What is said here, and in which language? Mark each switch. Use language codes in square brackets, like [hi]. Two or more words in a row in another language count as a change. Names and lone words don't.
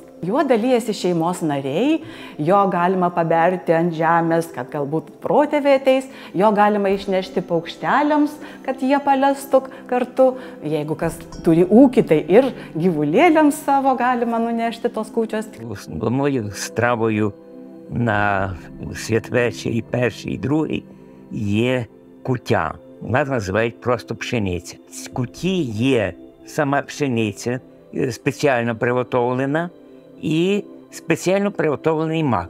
[lt] Juo dalyjasi šeimos nariai, jo galima paberti ant žemės, kad galbūt protėviai ateis, jo galima išnešti paukšteliams, kad jie palestų kartu. Jeigu kas turi ūkį, tai ir gyvulėliams savo galima nunešti tos kūčios. [uk] Головною стравою на святвечір перший і другий є куття. Нас називають просто пшениця. З куті є сама пшениця, спеціально приготовлена, і спеціально приготовлений мак.